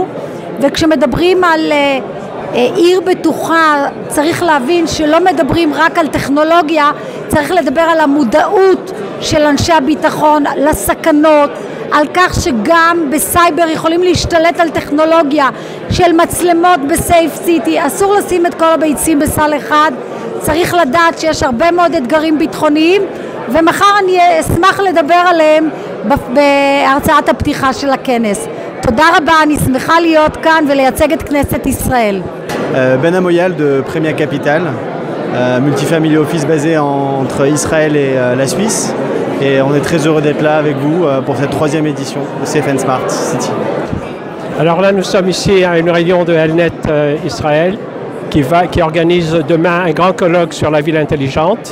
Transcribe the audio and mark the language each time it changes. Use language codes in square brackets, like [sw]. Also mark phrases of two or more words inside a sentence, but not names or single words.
[he] וכשמדברים על עיר בטוחה, צריך להבין שלא מדברים רק על טכנולוגיה, צריך לדבר על המודעות של אנשי הביטחון לסכנות, על כך שגם בסייבר יכולים להשתלט על טכנולוגיה של מצלמות בסייף סיטי. אסור לשים את כל הביצים בסל אחד, צריך לדעת שיש הרבה מאוד אתגרים ביטחוניים, ומחר אני אשמח לדבר עליהם בהרצאת הפתיחה של הכנס. תודה רבה, אני שמחה להיות כאן ולייצג את כנסת ישראל. [fr] Ben Amoyal de Premia Capital, multifamily office basé entre Israël et la Suisse. Et on est très heureux d'être là avec vous pour cette 3e édition de Safe and Smart City. Alors là, nous sommes ici à une réunion de Elnet Israël qui organise demain un grand colloque sur la ville intelligente.